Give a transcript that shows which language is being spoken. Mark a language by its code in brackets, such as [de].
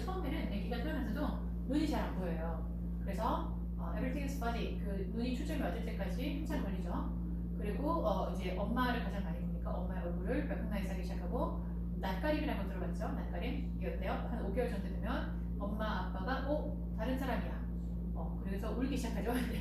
[ko] 처음에는 아기가 태어나서도 눈이 잘 안 보여요. 그래서 [en] everything is fuzzy. [ko] 그 눈이 초점이 맞을 때까지 한참 걸리죠. 그리고 이제 엄마를 가장 많이 보니까 엄마의 얼굴을 recognize 하기 시작하고 낯가림이라는 거 들어봤죠? 낯가림? 이게 어때요? 한 5개월 정도 되면 엄마, 아빠가 다른 사람이야. 그래서 울기 시작하죠.